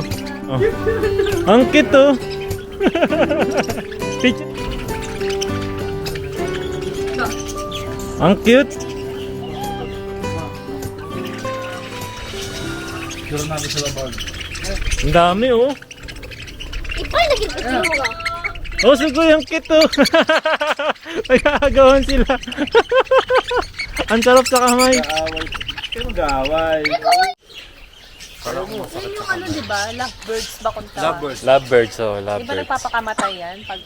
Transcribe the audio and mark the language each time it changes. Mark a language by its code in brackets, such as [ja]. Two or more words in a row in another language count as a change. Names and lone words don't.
[tl] Ang cute, oh. Picture. Ang cute. Ang dami, oh. [ja] いっぱいだけど、こっちの方が。 [tl] Oh, sugoy, ang cute, oh. Nagkakagawan sila. Ang sarap sa kamay. Sino gaway? Yun yung ano, di ba? Lovebirds ba kung tawag? Lovebirds, oh, Di ba lovebirds. nagpapakamatay yan pagka...